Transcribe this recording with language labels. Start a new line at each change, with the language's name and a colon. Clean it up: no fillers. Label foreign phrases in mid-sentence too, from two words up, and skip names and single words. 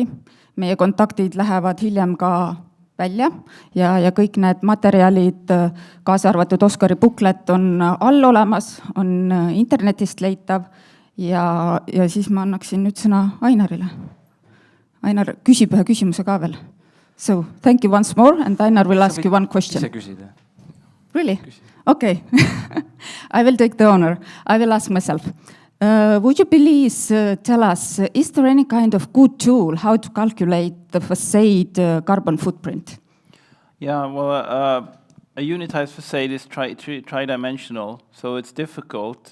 Estonian: Meie kontaktid lähevad hiljem ka välja ja kõik need materjalid, kaasa arvatud Oskari booklet on all olemas, on internetist leitav ja siis ma annaksin nüüd sõna Ainarile. Ainar küsib ühe küsimuse ka veel.
English: So, thank you once more and Ainar will ask you one question.
Estonian: Ise küsida.
English: Really? Okay. I will take the honor. I will ask myself. Would you please tell us, is there any kind of good tool how to calculate the facade carbon footprint? Yeah, well, a unitized facade is tri-dimensional, so it's difficult.